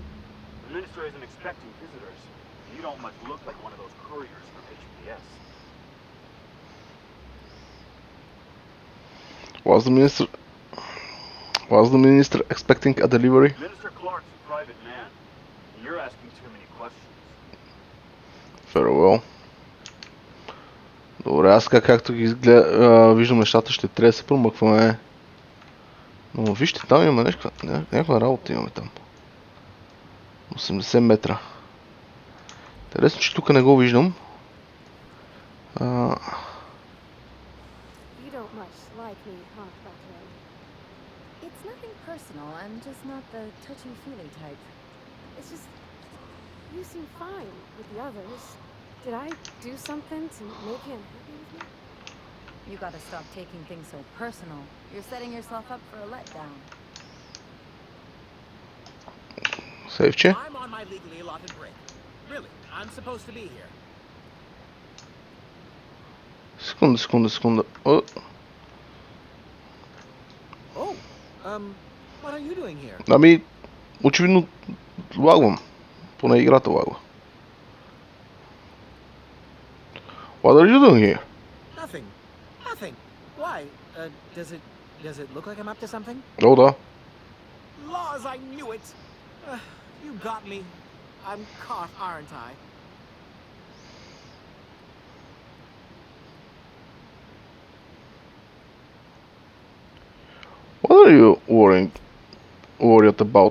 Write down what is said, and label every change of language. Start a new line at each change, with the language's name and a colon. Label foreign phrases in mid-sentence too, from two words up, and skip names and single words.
English: The minister isn't expecting visitors. You don't much look like one of those couriers from HPS. Was the minister expecting a delivery? Minister Clark's a private man. You're asking too many questions. Very well.
Bulgarian: Добре, аз както ги виждам нещата, ще трябва да се промъкваме Но вижте, там има нещо, някаква работа имаме там. 80 метра. Интересно, че тук не го виждам.
English: You don't much like me, huh, Blackridge? It's nothing personal. I'm just not the touchy-feely type. It's just you seem fine with the others. Did I do something to make you unhappy with me? You gotta stop taking things so personal. You're setting yourself up for a letdown.
Bulgarian: Сейфче.
English: I'm on my legally allotted break. Really, I'm supposed to be here.
Bulgarian: Секунда. О,
English: Oh, what are you doing here?
Bulgarian: ами, очевидно лагвам. Поне играта лагва.
English: What are you doing here? Nothing. Nothing. Why? Does it look like I'm up to something?
Bulgarian: О, да.
English: Laws, I knew it. You got me. I'm caught, aren't I? What are you worried about?